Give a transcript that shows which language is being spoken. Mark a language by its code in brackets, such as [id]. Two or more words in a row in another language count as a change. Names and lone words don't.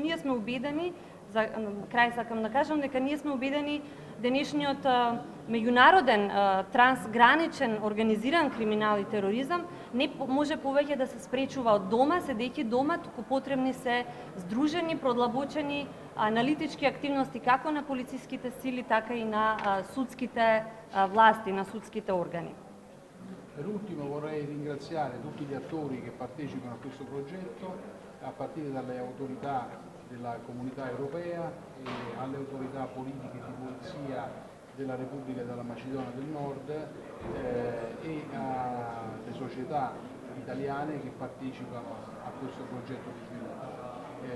[mk] ние сме убедени, за крај сакам да кажам дека ние сме убедени денешниот меѓународен трансграничен организиран криминал и тероризам не може повеќе да се спречува од дома, седејќи дома, туку потребни се здружени, продлабочени аналитички активности како на полициските сили, така и на судските власти, на судските organi. [it] Per ultimo vorrei ringraziare tutti gli attori che partecipano a questo progetto, a partire dalle autorità della Comunità Europea e alle autorità politiche di polizia della Repubblica della Macedonia del Nord e alle società italiane che partecipano a questo progetto di sviluppo.